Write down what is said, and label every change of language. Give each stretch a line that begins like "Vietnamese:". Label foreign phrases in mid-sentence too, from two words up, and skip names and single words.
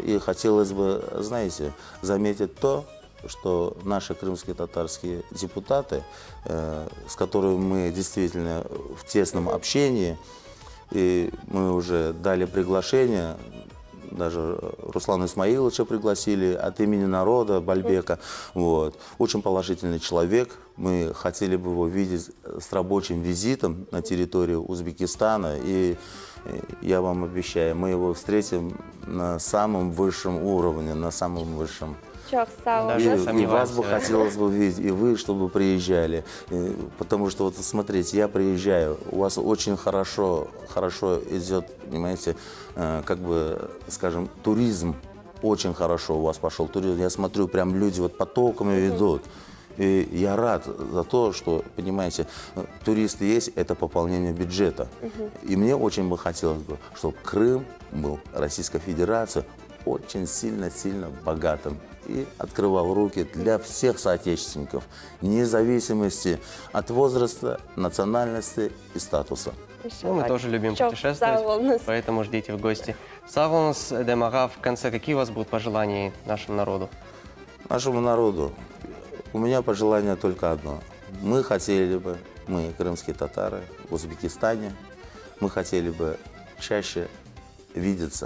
Russian: И хотелось бы, знаете, заметить то, что наши крымские татарские депутаты, с которыми мы действительно в тесном общении, и мы уже дали приглашение, даже Руслана Исмаиловича пригласили от имени народа, Бальбека. Вот. Очень положительный человек. Мы хотели бы его видеть с рабочим визитом на территорию Узбекистана. И я вам обещаю, мы его встретим на самом высшем уровне, на самом высшем.
Crimean Tatar: Çok sağ olun.
Russian: Даже И вас бы сомневаюсь. хотелось бы видеть, и вы, чтобы приезжали. Потому что, вот смотрите, я приезжаю, у вас очень хорошо идет, понимаете, как бы, скажем, туризм. Очень хорошо у вас пошел туризм. Я смотрю, прям люди вот потоками ведут. И я рад за то, что, понимаете, туристы есть, это пополнение бюджета. И мне очень бы хотелось бы, чтобы Крым был, Российская Федерация, очень сильно богатым и открывал руки для всех соотечественников, вне зависимости от возраста, национальности и статуса. Ну, мы тоже любим
Crimean Tatar: Çok
Russian: путешествовать,
Crimean Tatar: sağ olunuz.
Russian: поэтому ждите в гости. Саволнус, Демага, в конце какие у вас будут пожелания нашему народу? Нашему народу у меня пожелание только одно. Мы хотели бы, мы, крымские татары, в Узбекистане, мы хотели бы чаще видеться.